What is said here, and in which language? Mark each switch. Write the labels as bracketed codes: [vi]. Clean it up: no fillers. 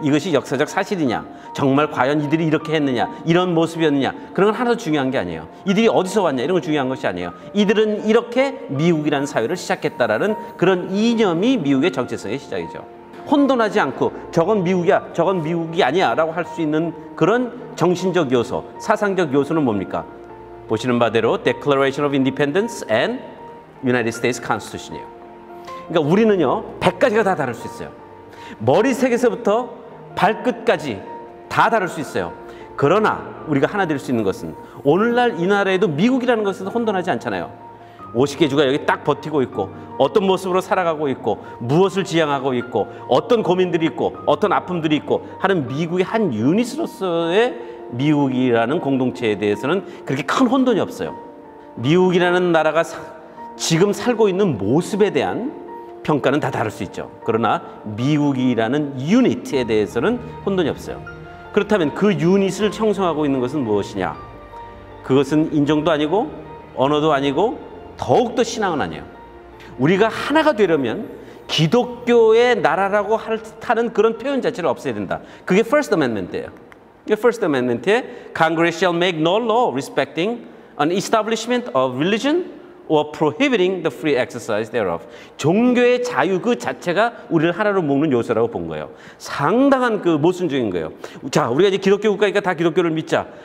[ko] 이것이 역사적 사실이냐, 정말 과연 이들이 이렇게 했느냐, 이런 모습이었느냐, 그런 건 하나도 중요한 게 아니에요. 이들이 어디서 왔냐, 이런 건 중요한 것이 아니에요. 이들은 이렇게 미국이라는 사회를 시작했다라는 그런 이념이 미국의 정체성의 시작이죠. 혼돈하지 않고 저건 미국이야, 저건 미국이 아니야 라고 할 수 있는 그런 정신적 요소, 사상적 요소는 뭡니까? 보시는 바대로 Declaration of Independence and United States Constitution이에요. 그러니까 우리는요, 100가지가 다 다를 수 있어요. 머리색에서부터 발끝까지 다 다를 수 있어요. 그러나 우리가 하나 될 수 있는 것은 오늘날 이 나라에도 미국이라는 것은 혼돈하지 않잖아요. 50개 주가 여기 딱 버티고 있고 어떤 모습으로 살아가고 있고 무엇을 지향하고 있고 어떤 고민들이 있고 어떤 아픔들이 있고 하는 미국의 한 유닛으로서의 미국이라는 공동체에 대해서는 그렇게 큰 혼돈이 없어요. 미국이라는 나라가 지금 살고 있는 모습에 대한 평가는 다 다를 수 있죠. 그러나 미국이라는 유닛에 대해서는 혼돈이 없어요. 그렇다면 그 유닛을 형성하고 있는 것은 무엇이냐? 그것은 인종도 아니고 언어도 아니고 더욱더 신앙은 아니에요. 우리가 하나가 되려면 기독교의 나라라고 하는 그런 표현 자체를 없애야 된다. 그게 First Amendment예요. 이게 [en] First Amendment에 Congress shall make no law respecting an establishment of religion or prohibiting the free exercise thereof. [ko] 종교의 자유 그 자체가 우리를 하나로 묶는 요소라고 본 거예요. 상당한 그 모순적인 거예요. 자, 우리가 이제 기독교 국가니까 다 기독교를 믿자.